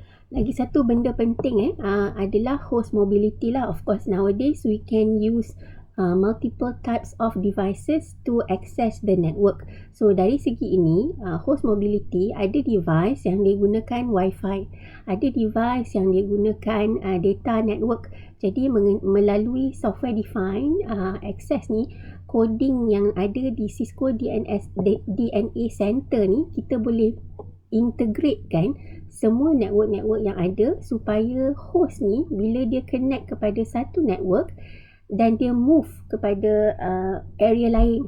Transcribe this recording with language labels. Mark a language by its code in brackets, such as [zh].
[ms] Lagi satu benda penting adalah host mobility lah. [en] Of course nowadays we can use multiple types of devices to access the network. [ms] So dari segi ini, host mobility, ada device yang dia gunakan Wi-Fi, ada device yang dia gunakan data network Jadi melalui software defined access ni, coding yang ada di Cisco DNA Center ni, kita boleh integratekan semua network-network yang ada supaya host ni bila dia connect kepada satu network dan dia move kepada area lain.